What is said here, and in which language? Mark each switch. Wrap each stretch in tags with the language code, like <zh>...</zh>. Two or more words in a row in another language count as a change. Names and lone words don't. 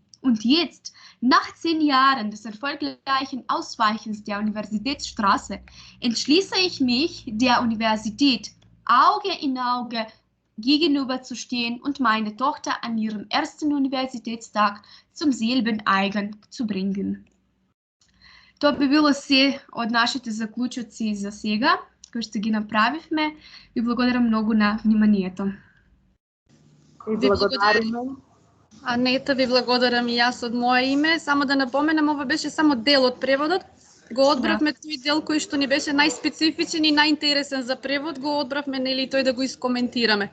<de>Und jetzt, nach 10 Jahren des erfolgreichen Ausweichens der Universitätsstraße, entschließe ich mich, der Universität Auge in Auge gegenüberzustehen und meine Tochter an ihrem ersten Universitätstag zum selben Eigen zu bringen.</de> <mk>Тоа би било се од нашите заклучоци за сега, кои што ги направивме. Ви благодарам многу на вниманието. И благодариме. Анета, ви благодарам и јас од мое име. Само да напоменам, ова беше само дел од преводот. Го одбравме тој дел кој што ни беше најспецифичен и најинтересен за превод, го одбравме нели тој да го искоментираме.</mk>